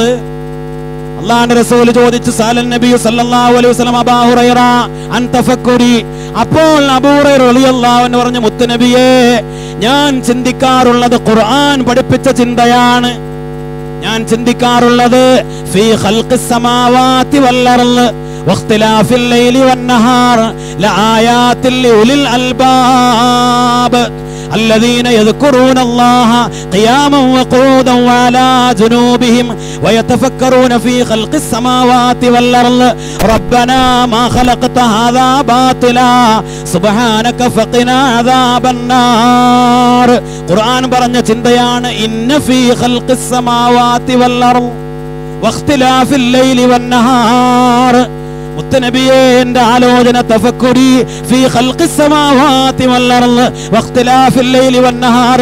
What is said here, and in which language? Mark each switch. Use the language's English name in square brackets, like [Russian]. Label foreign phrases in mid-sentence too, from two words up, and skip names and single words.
[Malayalam] അല്ലാഹുവിന്റെ റസൂൽ ചോദിച്ചു, [Arabic] سأل النبي صلى الله عليه وسلم أبو هريرة عن تفكري. [Malayalam] അപ്പോൾ അബൂ ഹുറൈറ [Arabic] رضي الله عنه [Malayalam] പറഞ്ഞു, മുത്തുനബിയേ, ഞാൻ ചിന്തിക്കാറുള്ളത് ഖുർആൻ പഠിപ്പിച്ച ചിന്തയാണ്. ഞാൻ ചിന്തിക്കാറുള്ളത് [Arabic] في خلق السماوات والأرض واختلاف الليل والنهار لآيات لأولي الألباب الذين يذكرون الله قياما وقعودا وعلى جنوبهم ويتفكرون في خلق السماوات والأرض ربنا ما خلقت هذا باطلا سبحانك فقنا عذاب النار. [Malayalam] ഖുർആൻ പറഞ്ഞ ചിന്തയാണ് [Arabic] إن في خلق السماوات والأرض واختلاف الليل والنهار. [Malayalam] മുത്തുനബിയെ, എന്റെ ആലോചന [Arabic] تفكري في خلق السماوات والأرض واختلاف الليل والنهار.